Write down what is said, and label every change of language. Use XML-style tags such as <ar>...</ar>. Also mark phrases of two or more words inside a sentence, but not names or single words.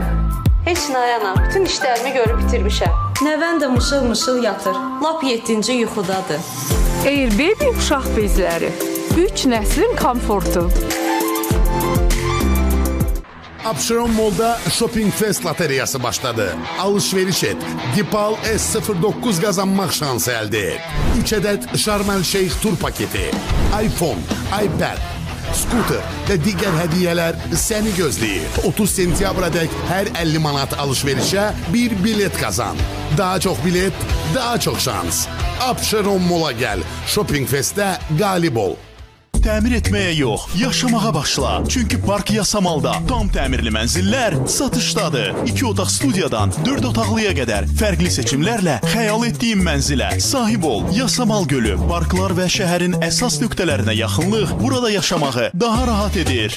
<az>Heç nayana, bütün işlərimi görüb bitirmişəm. Nəvən də mışıl-mışıl yatır. Lap 7-ci yuxudadır. Air-Baby uşaq bezləri. 3 nəslin komfortu. Abşeron Mall'da Shopping Fest loteriyası başladı.</az> <tr>Alışveriş et. Dipal S09 kazanmak şansı elde et. 3 adet Sharm el Sheikh tur paketi, iPhone, iPad, scooter ve diğer hediyeler seni gözləyir. 30</tr> <az>sentyabra dek</az> <tr>her 50 manat alışverişe bir bilet kazan. Daha çok bilet, daha çok şans. Abşeron Mall'a gel. Shopping Fest'te galip ol.</tr> <az>Təmir etməyə yox, yaşamağa başla. Çünki Park Yasamalda tam təmirli mənzillər satışdadır. 2 otaq studiyadan 4 otaqlıya qədər fərqli seçimlərlə xəyal etdiyin mənzilə sahib ol. Yasamal Gölü, parklar və şəhərin əsas nöqtələrinə yaxınlıq burada yaşamağı daha rahat edir.</az>